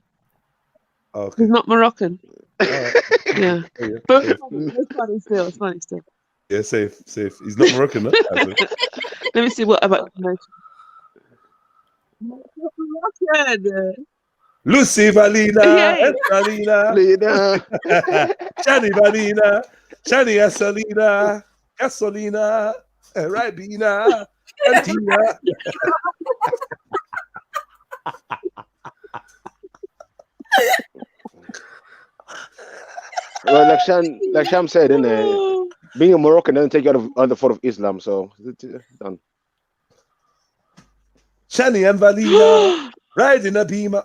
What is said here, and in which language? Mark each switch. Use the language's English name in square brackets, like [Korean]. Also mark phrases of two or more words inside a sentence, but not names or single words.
[English] Oh, okay. He's not Moroccan. Right. Yeah. Yeah. But it's funny still. It's funny still. Yeah, safe. He's not Moroccan, no? Let me see what about information. Moroccan. Lucy Valina, Yeah. Valina, Shani Valina, Shani Asalina, Gasolina, Ribena, Cantina. Well, like Sham said, being a Moroccan doesn't take you out of on the fold of Islam, so done. Shani and Valina, riding a beamer.